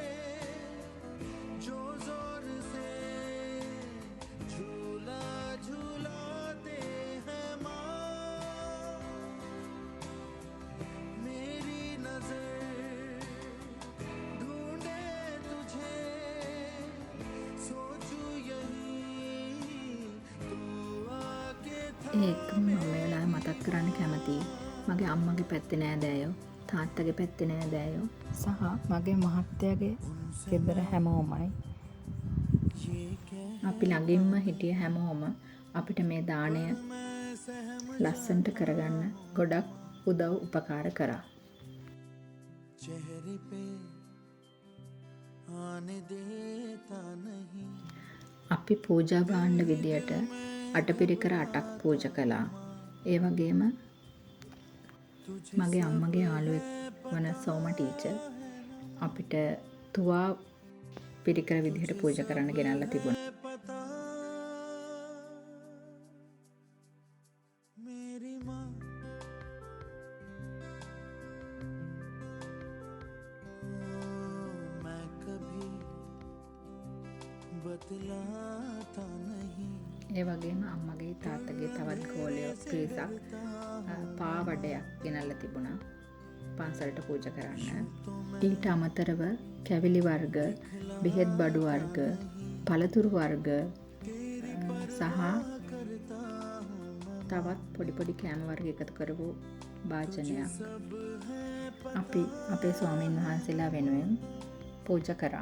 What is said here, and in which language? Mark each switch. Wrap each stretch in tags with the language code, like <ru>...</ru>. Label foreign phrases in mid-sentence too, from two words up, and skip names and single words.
<hi>जो जोर से झूला झूलाते हैं माँ, मेरी नजर ढूंढे तुझे, सोचूं यही तू आके</hi> <si>ඒක මම මේ වෙලාවේ මතක් කරන්න කැමතියි මගේ අම්මගේ පැත්තේ නෑදෑයෝ තාත්තගේ පැත්තේ නෑදෑයෝ සහ මගේ මහත්තයාගේ ගෙදර හැමෝමයි අපි ළඟින්ම හිටිය හැමෝම අපිට මේ දාණය ලස්සනට කරගන්න ගොඩක් උදව් උපකාර කරා.</si> <hi>चेहरे पे आने देता नहीं.</hi> <si>අපි පූජා භාණ්ඩ විදියට අටපිරිකර 8ක් පූජා කළා. ඒ වගේම මගේ අම්මගේ යාළුවෙක් වන සෝම ටීචර් අපිට තුවා පිරිකර විදිහට පූජා කරන්න ගෙනල්ලා තිබුණා.</si> <hi>पता मेरी माँ, मैं कभी बतलाता नहीं.</hi> <si>ඒ වගේම අම්මගේ තාත්තගේ තවත් ගෝලයෝ පිරිසක් පාවඩයක් ගෙනල්ලා තිබුණා පන්සලට පූජා කරන්න. ඊට අමතරව කැවිලි වර්ග, බෙහෙත් බඩු වර්ග, පළතුරු වර්ග සහ තවත් පොඩි පොඩි කෑම වර්ග එකතු කරපු භාජනයක් අපි අපේ ස්වාමීන් වහන්සේලා වෙනුවෙන් පූජා කරා.</si>